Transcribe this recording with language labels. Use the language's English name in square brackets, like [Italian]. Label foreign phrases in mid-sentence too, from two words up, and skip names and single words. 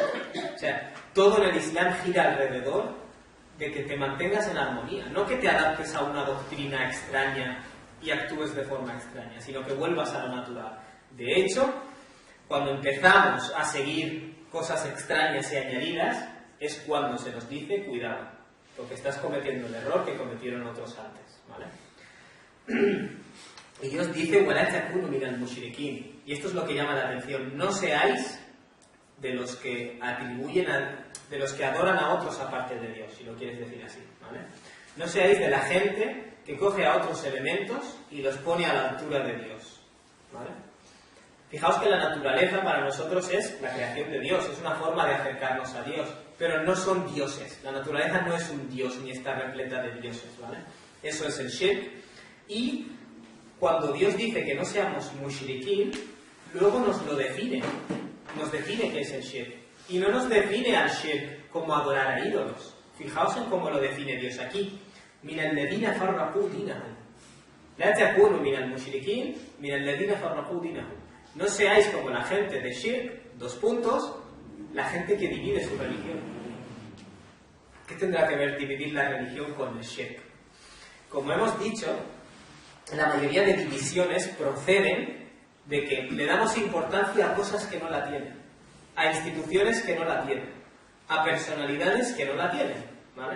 [Spanish] O sea, todo en el Islam gira alrededor de que te mantengas en armonía, no que te adaptes a una doctrina extraña y actúes de forma extraña, sino que vuelvas a lo natural. De hecho, cuando empezamos a seguir cosas extrañas y añadidas, es cuando se nos dice, cuidado, porque estás cometiendo el error que cometieron otros antes, ¿vale? Y Dios dice, [Arabic] وَلَا تَكُونُوا مِنَ الْمُشْرِكِينَ. [Spanish] Y esto es lo que llama la atención. No seáis de los que de los que adoran a otros aparte de Dios, si lo quieres decir así, ¿vale? No seáis de la gente que coge a otros elementos y los pone a la altura de Dios, ¿vale? Fijaos que la naturaleza para nosotros es la creación de Dios, es una forma de acercarnos a Dios, pero no son dioses. La naturaleza no es un dios ni está repleta de dioses, ¿vale? Eso es el shirk. Y cuando Dios dice que no seamos mushrikin, luego nos lo define. Nos define qué es el shirk. Y no nos define al shirk como adorar a ídolos. Fijaos en cómo lo define Dios aquí. [Arabic] من الذين فرقوا دينهم. لا تكونوا من المشركين، من الذين فرقوا دينهم. [Spanish] No seáis como la gente de shirk, la gente que divide su religión. ¿Qué tendrá que ver dividir la religión con el shirk? Como hemos dicho, la mayoría de divisiones proceden de que le damos importancia a cosas que no la tienen, a instituciones que no la tienen, a personalidades que no la tienen, ¿vale?